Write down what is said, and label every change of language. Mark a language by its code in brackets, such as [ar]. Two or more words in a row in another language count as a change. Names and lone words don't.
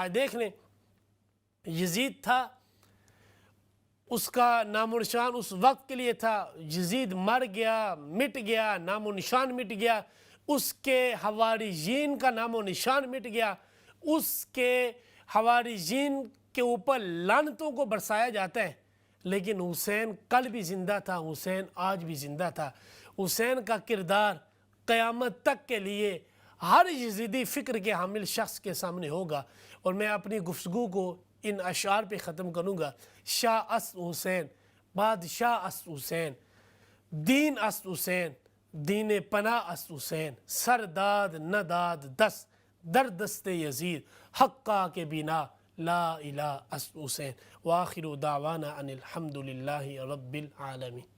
[ur] آج دیکھ لیں، یزید تھا، اس کا نام و نشان اس وقت کے لیے تھا، یزید مر گیا، مٹ گیا، نام و نشان مٹ گیا، اس کے حواریین کا نام و نشان مٹ گیا، اس کے حواریین کے اوپر لعنتوں کو برسایا جاتا ہے، لیکن حسین کل بھی زندہ تھا، حسین آج بھی زندہ تھا۔ حسین کا کردار قیامت تک کے لیے ہر یزیدی فکر کے حامل شخص کے سامنے ہوگا۔ اور میں اپنی گفتگو کو ان اشعار پہ ختم کروں گا۔ [fa] شاہ است حسین، بادشاہ است حسین، دین است حسین، دین پناہ است حسین، سرداد نداد دست در دست یزید، حقا کے بنا [ar] لا الہ [fa] است حسین۔ [ar] وآخر دعوانا ان الحمد للہ رب العالمین۔